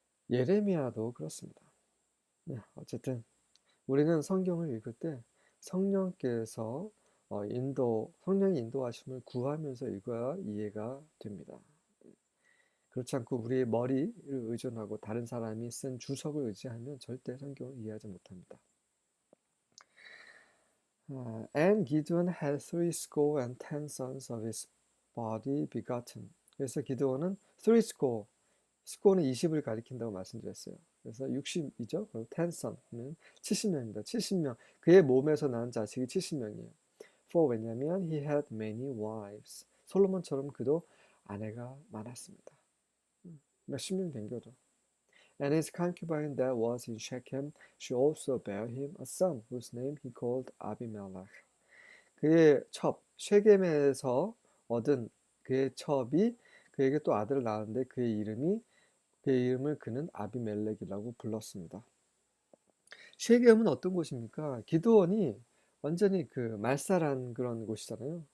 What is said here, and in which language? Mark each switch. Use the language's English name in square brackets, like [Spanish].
[Korean] 예레미야도 그렇습니다. 어쨌든 우리는 성경을 읽을 때 성령께서 성령의 인도하심을 구하면서 읽어야 이해가 됩니다. 그렇지 않고 우리의 머리를 의존하고 다른 사람이 쓴 주석을 의지하면 절대 성경을 이해하지 못합니다. [English] And Gideon had 70 sons of his body begotten. [Korean] 그래서 기드온은 30, 스코어는 20을 가리킨다고 말씀드렸어요. 그래서 60이죠. 그리고 10 son은 70명입니다. 70명. 그의 몸에서 낳은 자식이 70명이에요. [English] For [Korean] 왜냐하면 [English] he had many wives. [Korean] 솔로몬처럼 그도 아내가 많았습니다. 몇십 명 된 거죠. [English] And his concubine that was in Shechem, she also bare him a son, whose name he called Abimelech. [Korean] 그의 첩, 쉐겜에서 얻은 그의 첩이 그에게 또 아들을 낳았는데 그의 이름을 그는 아비멜렉이라고 불렀습니다. 쉐겜은 어떤 곳입니까? 기드온이 완전히 그 말살한 그런 곳이잖아요.